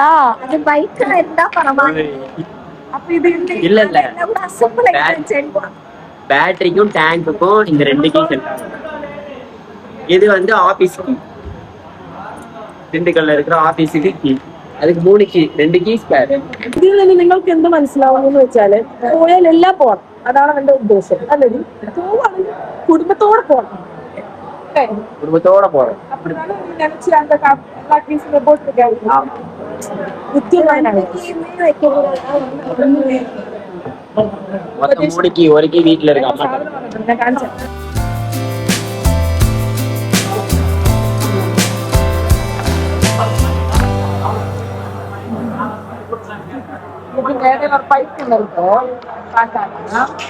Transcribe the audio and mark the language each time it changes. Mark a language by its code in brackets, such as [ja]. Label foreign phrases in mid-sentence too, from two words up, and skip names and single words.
[ta] அது பைக்ல இருந்தா பரவாயில்லை. அப்ப இது இல்ல பேட்டரிக்கும் டேங்குக்கும் இந்த 2 [en] key set [ta] ஆகும். இது வந்து [en] office key, [ta] திண்டுக்கல்ல இருக்கிற ஆபீஸுக்கு கீ. அதுக்கு 3 கீ, 2 [en] key spare. [ml] ഇതിൽ നിന്ന് നിങ്ങൾക്ക് എന്ത് മനസ്സിലാവുമെന്ന് വെച്ചാല്, പോയാൽ എല്ലാം പോകണം, അതാണ് എന്റെ ഉദ്ദേശം. അല്ലെങ്കിൽ പോവാണെങ്കിൽ കുടുംബത്തോടെ പോകണം. കുടുംബത്തോടെ പോകണം. [ta] அப்படினால நீ நினைச்சு அந்த கீஸ்ல போட்டுருக்கேன். மொத்தம் 3 கீ, 1 கீ வீட்டுல இருக்கு. அம்மா மேலே ஒரு பைப் இருக்கும், பார்த்தாங்கன்னா